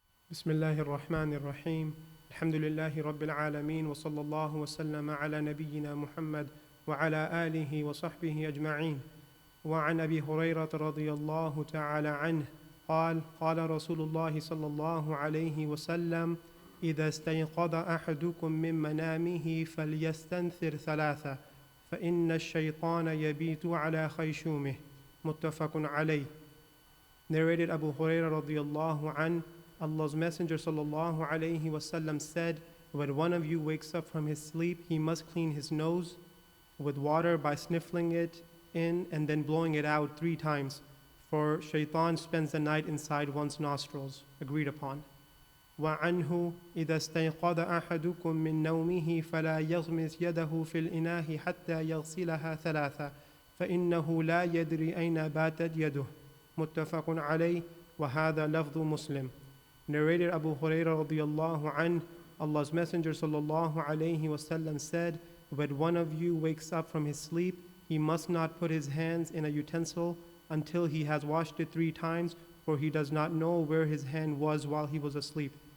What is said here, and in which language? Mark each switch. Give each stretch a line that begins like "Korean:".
Arabic: بسم الله الرحمن الرحيم الحمد لله رب العالمين وصلى الله وسلم على نبينا محمد وعلى آله وصحبه أجمعين وعن أبي هريرة رضي الله تعالى عنه قال رسول الله صلى الله عليه وسلم إذا استيقظ أحدكم من منامه فليستنثر ثلاثة فإن الشيطان يبيت على خيشومه متفق عليه.
English: Narrated Abu Hurairah radiyallahu anhu, Allah's Messenger sallallahu alayhi wasallam said, when one of you wakes up from his sleep, he must clean his nose with water by sniffling it in and then blowing it out 3 times, for shaitan spends the night inside one's nostrils. Agreed upon.
Arabic: وعنه إذا استيقظ أحدكم من نومه فلا يغمس يده في الإناء حتى يغسلها 3 فإنه لا يدري أين باتت يده متفق عليه وهذا لفظ مسلم.
English: Narrated Abu Hurairah radiyallahu anhu, Allah's Messenger sallallahu alayhi wasallam said, when one of you wakes up from his sleep, he must not put his hands in a utensil until he has washed it 3 times, for he does not know where his hand was while he was asleep.